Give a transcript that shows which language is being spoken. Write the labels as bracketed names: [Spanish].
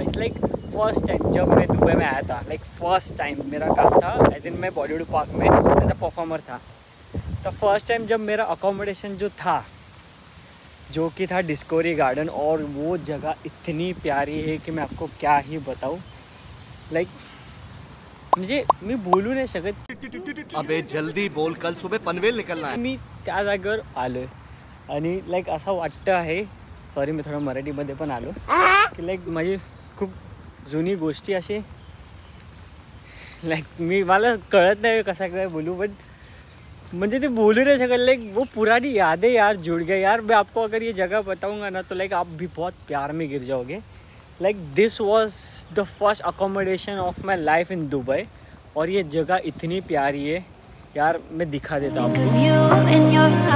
[English] it's like first time [Hindi] जब मैं Dubai में आया था. लाइक फर्स्ट टाइम मेरा काम था एज इन मैं बॉलीवुड पार्क में एज अ परफॉर्मर था. तो फर्स्ट टाइम जब मेरा अकोमोडेशन जो था जो कि था डिस्कवरी गार्डन. और वो जगह इतनी प्यारी है कि मैं आपको क्या ही बताऊँ. [Marathi] लाइक म्हणजे मी बोलू नाही शकत. [Hindi] अबे जल्दी बोल कल सुबह पनवेल निकलना है. [Marathi] मी त्या जागेवर आलो आहे आणि लाईक असं वाटतं आहे. सॉरी मी थोडं मराठीमध्ये पण आलो की लाईक माझी खूप जुनी गोष्टी अशी लाईक मला कळत नाही कसा काय बोलू. [Hindi] बट मुझे तो बोल ही नहीं सकते. लाइक वो पुरानी यादें यार जुड़ गए यार. मैं आपको अगर ये जगह बताऊंगा ना तो लाइक आप भी बहुत प्यार में गिर जाओगे. [English] Like this was the first accommodation of my life in Dubai. [Hindi] और ये जगह इतनी प्यारी है यार. मैं दिखा देता हूँ.